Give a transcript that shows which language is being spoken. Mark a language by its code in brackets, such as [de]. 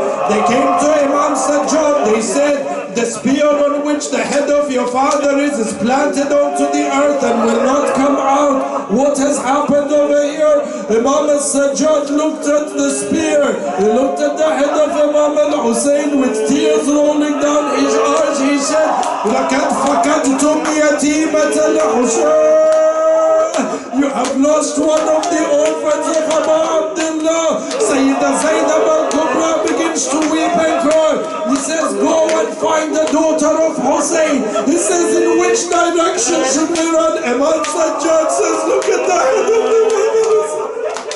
[en] They came to Imam Sajjad, they said, the spear on which the head of your father is planted onto the earth and will not come out. What has happened over here? Imam al-Sajjad looked at the spear. He looked at the head of Imam al-Hussain with tears rolling down his eyes. [ar] He said, لَقَدْ فَقَدْتُمْ يَتِيمَةَ الْحُسَيْنِ. [en] You have lost one of the orphans of Abu Abdullah. Sayyidah Zainab al-Kubra begins to weep and cry. He says, go and find the daughter of Hussein. He says, in which direction should we run? Imam Sajjad says, look at the head of the Imam.